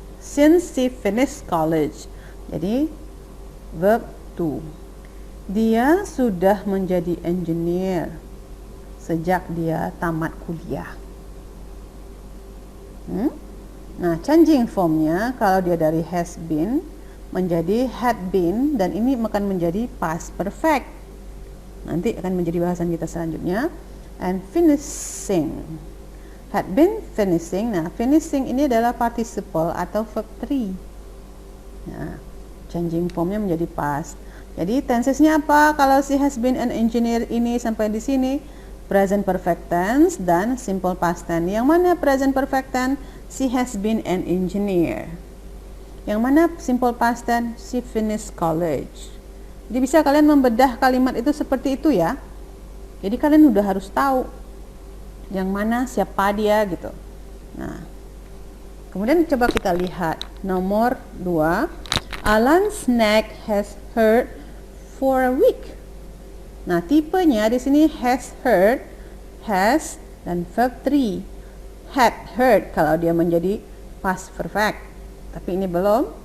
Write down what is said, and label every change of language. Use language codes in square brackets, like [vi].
[en] Since she finished college. [id] Jadi verb 2. Dia sudah menjadi engineer sejak dia tamat kuliah. Nah, changing formnya kalau dia dari has been menjadi had been, dan ini akan menjadi past perfect. Nanti akan menjadi bahasan kita selanjutnya. [en] And finishing, had been finishing. [id] Nah, finishing ini adalah participle atau verb 3. Nah, changing formnya menjadi past. Jadi tensesnya apa? Kalau [en] she has been an engineer [id] ini sampai di sini, present perfect tense dan simple past tense. Yang mana present perfect tense? [en] She has been an engineer. [id] Yang mana simple past tense? [en] She finished college. [id] Jadi bisa kalian membedah kalimat itu seperti itu ya. Jadi kalian udah harus tahu yang mana siapa dia gitu. Nah, kemudian coba kita lihat nomor 2. [en] Alan's neck has hurt for a week. [id] Nah, tipenya di sini has hurt, has dan verb 3. Had hurt kalau dia menjadi past perfect. Tapi ini belum.